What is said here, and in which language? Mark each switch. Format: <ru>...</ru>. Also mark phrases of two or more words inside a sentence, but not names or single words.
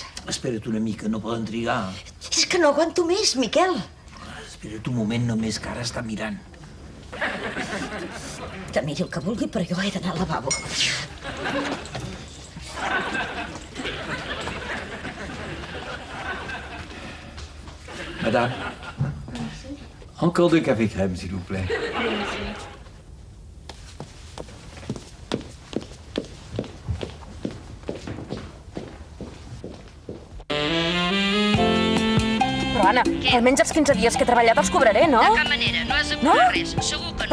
<ca>Espera't una mica, no poden trigar. És que no aguanto més, Miquel. Espera't un moment només, que ara està mirant. Que miri el que vulgui, però jo he d'anar al lavabo.</ca> <fr>Madame, encore de café crème, s'il vous plaît.</fr> <ca>Però, Anna, almenys els 15 dies que he treballat els cobraré, no? De cap manera, no has de cobrar res. Segur que no.</ca>